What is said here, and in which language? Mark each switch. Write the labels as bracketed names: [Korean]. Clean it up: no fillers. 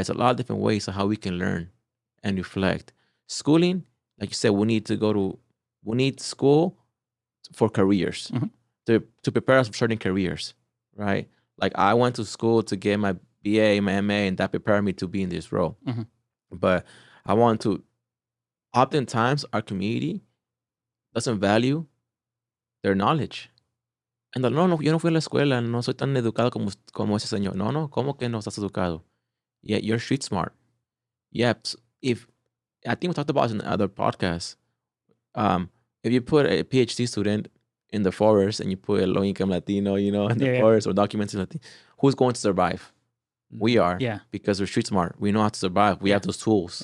[English] It's a lot of different ways of how we can learn and reflect. Schooling, like you said, we need school for careers, to prepare us for certain careers, right? Like I went to school to get my BA, my MA, and that prepared me to be in this role. But oftentimes our community doesn't value their knowledge. And [Spanish] no, yo no fui a la escuela, no soy tan educado como ese señor. No, ¿cómo que no estás educado? [English] Yeah, you're street smart. Yeah, I think we talked about it in other podcasts. If you put a PhD student in the forest and you put a low-income Latino, in the forest or documented Latino, who's going to survive? We are. Yeah. Because we're street smart. We know how to survive. We have those tools.